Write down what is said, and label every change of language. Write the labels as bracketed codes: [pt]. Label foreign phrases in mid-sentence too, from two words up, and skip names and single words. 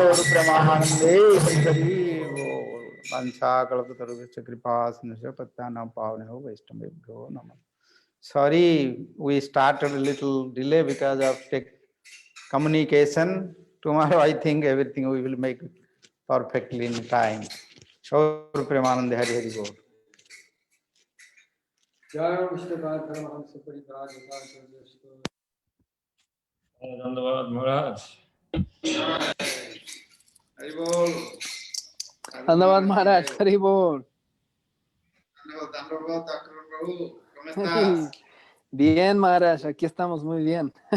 [sa] ब्रह्मानंदे हरि बोल। वंशाकल्पतरुभ्यश्च कृपा सिन्धुभ्यश्च पतितानां पावनेभ्यो वैष्णवेभ्यो नमः। [en] Sorry, we started a little delay because of tech communication. Tomorrow, I think everything we will make perfectly in time. [bn] গৌর প্রেমানন্দে হরি হরি বোল. [sa] जय विष्णुपाद परमहंस परिव्राजक [hi] धन्यवाद महाराज। हरि बोल. धन्यवाद महाराज हरि बोल। Dhanyavad, Dr. Prabhu. [es] ¿Cómo estás? Bien महाराज, aquí estamos muy bien.